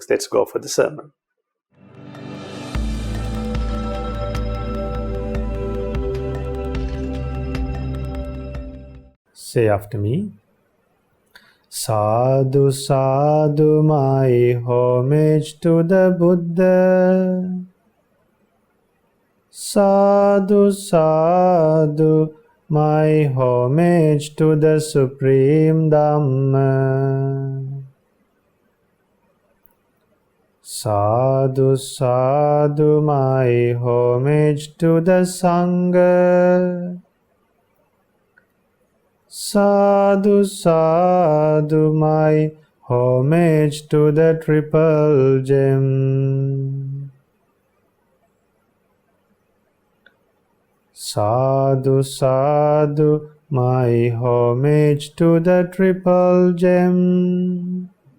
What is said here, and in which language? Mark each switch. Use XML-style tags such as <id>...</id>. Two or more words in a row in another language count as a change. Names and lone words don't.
<en>Let's go for the sermon. Say after me.</en> <pi>Sadhu, sadhu,</pi> <en>my homage to the Buddha.</en> <pi>Sadhu, sadhu,</pi> <en>my homage to the Supreme Dhamma.</en> <pi>Sadhu, sadhu,</pi> <en>my homage to the Sangha.</en> <pi>Sadhu, sadhu,</pi> <en>my homage to the Triple Gem.</en> <pi>Sadhu, sadhu,</pi> <en>my homage to the Triple Gem.</en>